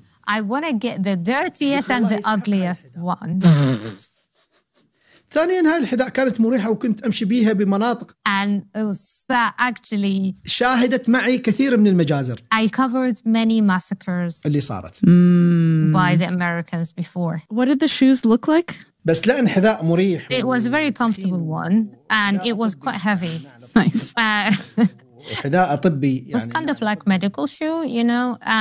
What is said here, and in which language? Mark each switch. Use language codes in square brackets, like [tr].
[en] I want to get the dirtiest and the ugliest one. [ar] ثانيا هاي الحذاء كانت مريحة وكنت أمشي بيها بمناطق. [en] And that actually [ar] شاهدت معي كثير من المجازر. [en] I covered many massacres [ar] اللي صارت. [en] By the Americans before. What did the shoes look like? [ar] بس لأن حذاء مريح. [en] It was a very comfortable one and it was quite heavy. Nice. [ar] حذاء طبي. [en] It was kind of like medical shoe, you know.